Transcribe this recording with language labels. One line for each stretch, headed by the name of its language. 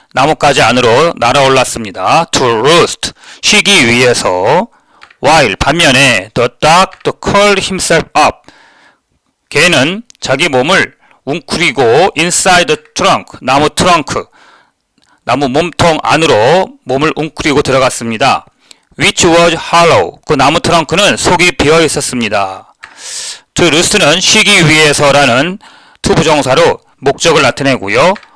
Korean: 나뭇가지 안으로 날아올랐습니다.
English: To roost,
Korean: 쉬기 위해서.
English: While,
Korean: 반면에
English: the duck curled himself up.
Korean: 개는 자기 몸을 웅크리고
English: inside the trunk,
Korean: 나무 트렁크, 나무 몸통 안으로 몸을 웅크리고 들어갔습니다.
English: which was hollow,
Korean: 그 나무 트렁크는 속이 비어 있었습니다. to roost는 쉬기 위해서라는 투부정사로 목적을 나타내고요.